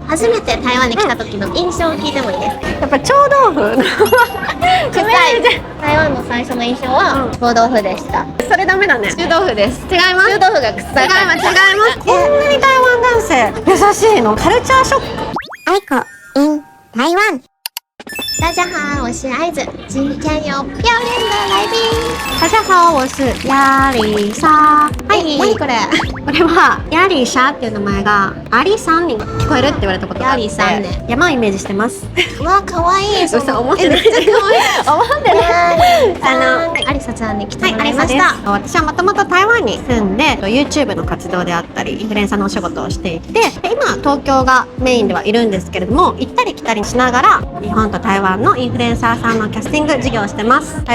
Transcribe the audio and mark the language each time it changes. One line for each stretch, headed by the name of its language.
Japanese: 初めて台湾に来た時の印象を聞いてもいいですか？やっぱ臭豆腐臭い。台湾の最初の印象は臭豆腐でした。それダメだね。臭豆腐です。違います。臭豆腐が臭い。違いますこんなに台湾男性優しいの。カルチャーショック。
Chinese: 爱子 in 台湾。大家好，我是爱子，今天有漂亮的来宾。大家好，我是ヤリサ。
Japanese: はい、何これ？これはヤリサっていう名前がアリさんに聞こえるって言われたことがあって、ヤリさんね。山をイメージしてます。うわ、可愛い。嘘思ってない。めっちゃ可愛い。思ってない。アリサちゃんに来てはい、もらいアリサです。ました。私はもともと台湾に住んで YouTube の活動であったりインフルエンサーのお仕事をしていて、で今東京がメインではいるんですけれども、行ったり来たりしながら日本と台湾のインフルエンサーさんのキャスティング事業をしてます。